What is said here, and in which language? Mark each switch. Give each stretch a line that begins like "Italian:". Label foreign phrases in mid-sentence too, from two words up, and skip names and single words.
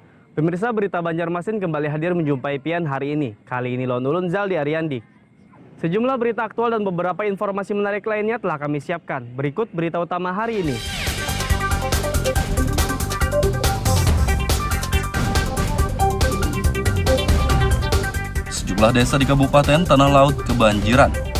Indonesian: Pemirsa, berita Banjarmasin kembali hadir menjumpai Pian hari ini. Kali ini Lon Ulun Zaldi Ariandi. Sejumlah berita aktual dan beberapa informasi menarik lainnya telah kami siapkan. Berikut berita utama hari ini. Sejumlah desa di Kabupaten Tanah Laut kebanjiran.